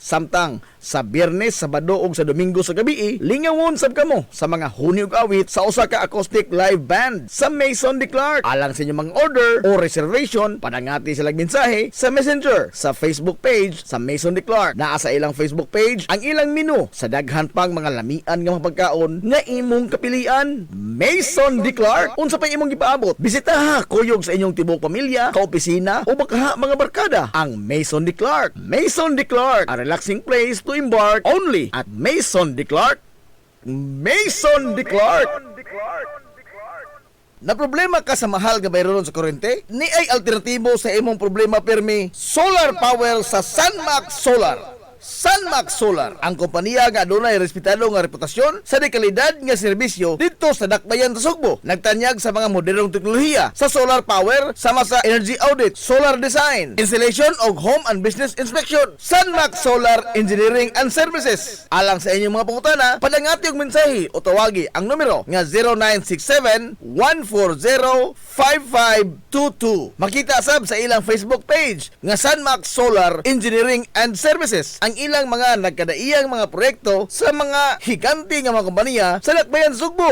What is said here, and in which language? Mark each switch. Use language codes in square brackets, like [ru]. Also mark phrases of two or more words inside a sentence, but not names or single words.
[ceb] Samtang sa Biyernes, Sabado ug sa Domingo sa gabi, lingawon sab kamo sa mga huni ug awit sa usa ka [en] acoustic live band [ceb] sa Maison de Clark. Alang sa inyong mga order o reservation, padangati silang mensahe sa Messenger sa Facebook page sa Maison de Clark. Naa sa ilang Facebook page ang ilang menu sa daghan pang mga lamian nga mga pagkaon nga imong kapilian. Maison de Clark. Unsa pa imong gipaabot? Bisitaha kuyog sa inyong tibok pamilya, kaopisina o baka mga barkada ang Maison de Clark. [en] Maison de Clark, a relaxing place to embark only at Maison de Clark. Maison de Clark. [ceb] Na problema ka sa mahal nga bayron sa kuryente? Ni ay alternatibo sa imong problema permi, [en] solar power [ceb] sa Sunmax Solar. Sunmax Solar, ang kompanya nga adunay respetado nga reputasyon sa dekalidad nga serbisyo dito sa Dakbayan sa Sugbo. Nagtanyag sa mga modernong teknolohiya sa [en] solar power [ceb] sama sa [en] energy audit, solar design, [ceb] installation og [en] home and business inspection. [ceb] Sunmax Solar Engineering and Services. Alang sa inyong mga pangutana, padangati og mensahe o tawagi ang numero nga 0967-140-5522. Makita sab sa ilang Facebook page nga Sunmax Solar Engineering and Services ang ilang mga nagkadaiyang mga proyekto sa mga higanti nga mga kompanya sa Dakbayan Sugbo.